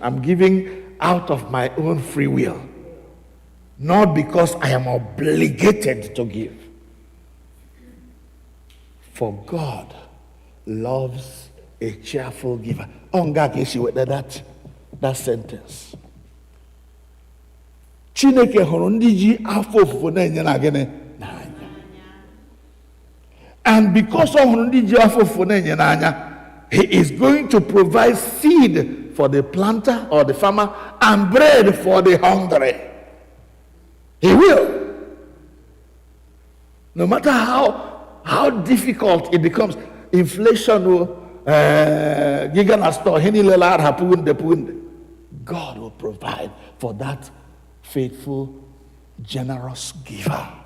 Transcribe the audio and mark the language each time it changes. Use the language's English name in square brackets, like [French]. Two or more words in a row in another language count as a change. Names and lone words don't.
[English] I'm giving out of my own free will, not because I am obligated to give. For God loves a cheerful giver. That sentence. [Igbo] Chineke hụrụ ndị ji afọ ofufo na-enye na gịnị n'anya. [English] And because of [Igbo] ndị ji afọ ofufo na-enye n'anya, [English] he is going to provide seed for the planter or the farmer and bread for the hungry. He will. No matter how difficult it becomes, inflation will God will provide for that faithful, generous giver.